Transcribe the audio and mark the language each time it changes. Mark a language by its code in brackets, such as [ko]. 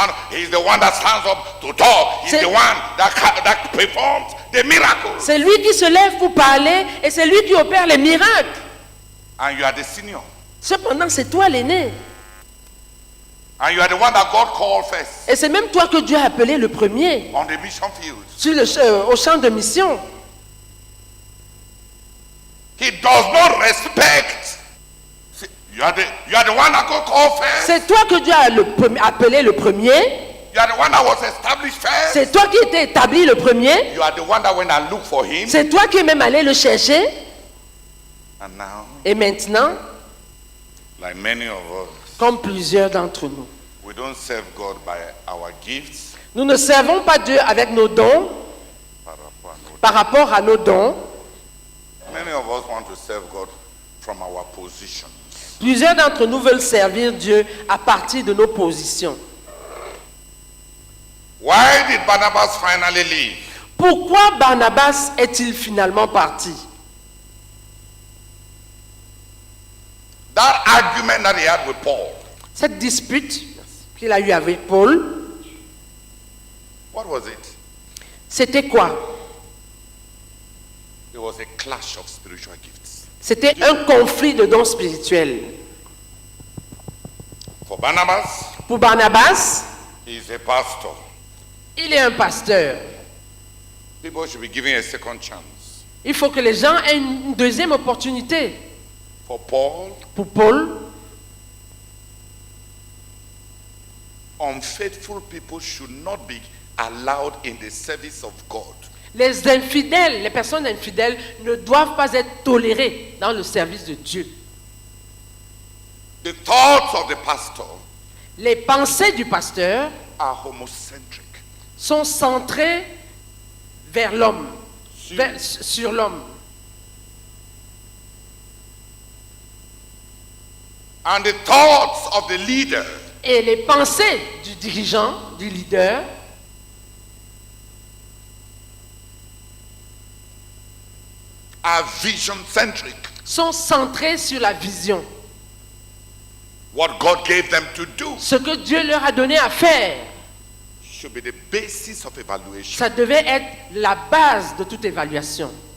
[en] He's the one that stands up to talk. He's [fr] C'est- [en] the one that performs the miracles. [fr] C'est lui qui se lève pour parler et c'est lui qui opère les miracles. [en] And you are the senior. [fr] Cependant, c'est toi l'aîné. [en] And you are the one that God called first [fr] Et c'est même toi que Dieu a appelé le premier [en] on the mission field. [fr] au champ de mission. [en] He does not respect. See, you are the one that God called first. [fr] C'est toi que Dieu a appelé le premier. [en] You are the one that was established first. [fr] C'est toi qui étais établi le premier. [en] You are the one that went and looked for him. [fr] C'est toi qui es même allé le chercher. [en] And now, [fr] Et maintenant, [en] like many of us, [fr] comme plusieurs d'entre nous, [en] we don't serve God by our gifts. [fr] nous ne servons pas Dieu avec nos dons, par rapport à nos dons. [en] Many of us want to serve God from our positions. [fr] Plusieurs d'entre nous veulent servir Dieu à partir de nos positions. [en] Why did Barnabas finally leave? [fr] Pourquoi Barnabas est-il finalement parti? [en] That argument that he had with Paul, [fr] Cette dispute qu'il a eue avec Paul, [en] what was it? [fr] c'était quoi? [en] It was a clash of spiritual gifts. [fr] C'était un conflit de dons spirituels. [en] For Barnabas, [fr] Pour Barnabas, [en] he is a pastor. [fr] il est un pasteur. [en] People should be given a second chance. [fr] Il faut que les gens aient une deuxième opportunité. [en] For Paul, [fr] Pour Paul, [en] unfaithful people should not be allowed in the service of God. [fr] les infidèles, les personnes infidèles ne doivent pas être tolérées dans le service de Dieu. [en] The thoughts of the pastor [fr] Les pensées du pasteur [en] are homocentric. [fr] sont centrées vers l'homme, Sur- sur l'homme. [en] And the thoughts of the leader [fr] Et les pensées du dirigeant, du leader, [en] are vision-centric. [fr] sont centrées sur la vision. [en] What God gave them to do [fr] Ce que Dieu leur a donné à faire, [en] should be the basis of evaluation. [fr] ça devait être la base de toute évaluation.